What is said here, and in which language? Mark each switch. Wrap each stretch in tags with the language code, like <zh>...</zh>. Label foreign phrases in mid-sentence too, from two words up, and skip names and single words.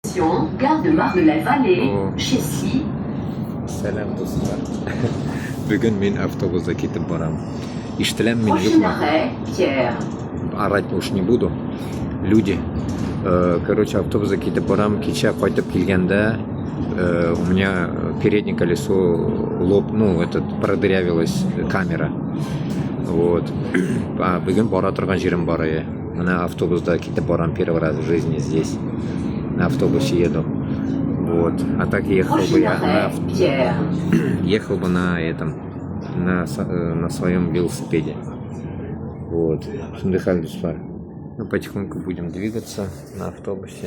<fr>destination, gare de Marne-la-Vallée, Chessy.</fr> <uz>Selam dostlar. Bugün men avtobusda ketib boraman. Ishtilam men</uz> <fr>Prochain</fr> <uz>yo'qmi?</uz> <fr>arrêt, Pierre.</fr> <ru>Орать уж не буду. Люди. Короче,</ru> <uz>автобусda ketib boraman. Kecha qaytib kelganda</uz> <ru>у меня переднее колесо продырявилась камера. Вот.</ru> <uz>Bugun bora turgan jerim bor edi. Mana avtobusda ketib boraman</uz> <ru>первый раз в жизни здесь. На автобусе еду. Вот. А так ехал бы я ехал бы на этом, на своем велосипеде. Вот. Ну, потихоньку будем двигаться на автобусе.</ru>